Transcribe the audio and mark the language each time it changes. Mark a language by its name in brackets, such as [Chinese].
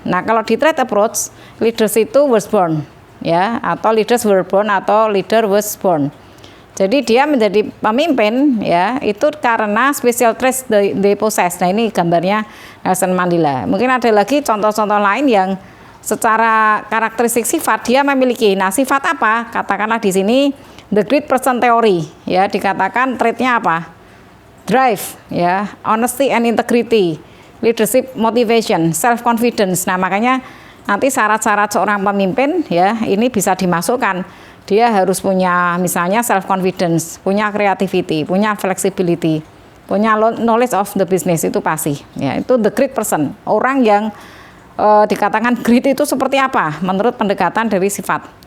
[Indonesian] Nah, kalau di [English] trait approach, leaders itu was born ya, atau leaders were born atau leader was born. [Indonesian] Jadi dia menjadi pemimpin ya itu karena [English] special traits they possess. [Indonesian] Nah ini gambarnya Nelson Mandela. Mungkin ada lagi contoh-contoh lain yang secara karakteristik sifat dia memiliki. Nah sifat apa? Katakanlah di sini [English] the great person theory [Indonesian] ya, dikatakan traitnya apa? [English] Drive ya, honesty and integrity, leadership motivation, self confidence. [Indonesian] Nah makanya nanti syarat-syarat seorang pemimpin ya ini bisa dimasukkan. Dia harus punya misalnya self confidence, punya creativity, punya flexibility, punya [English] knowledge of the business, [Indonesian] itu pasti. [English] Ya, itu the great person. [Indonesian] Orang yang dikatakan great itu seperti apa menurut pendekatan dari sifat.